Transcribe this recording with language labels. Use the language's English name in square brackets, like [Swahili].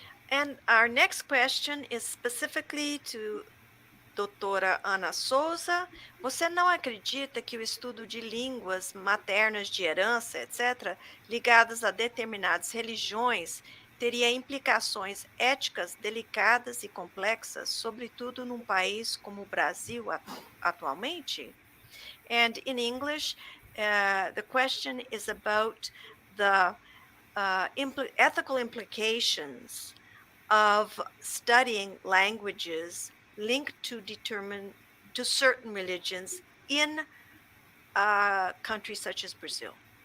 [English] And our next question is specifically to doutora Ana Souza. [Portuguese] Você não acredita que o estudo de línguas maternas de herança, etc., ligadas a determinadas religiões, teria implicações éticas delicadas e complexas, sobretudo num país como o Brasil atualmente? [English] And in English, the question is about the ethical implications of studying languages linked to certain religions in countries such as Brazil.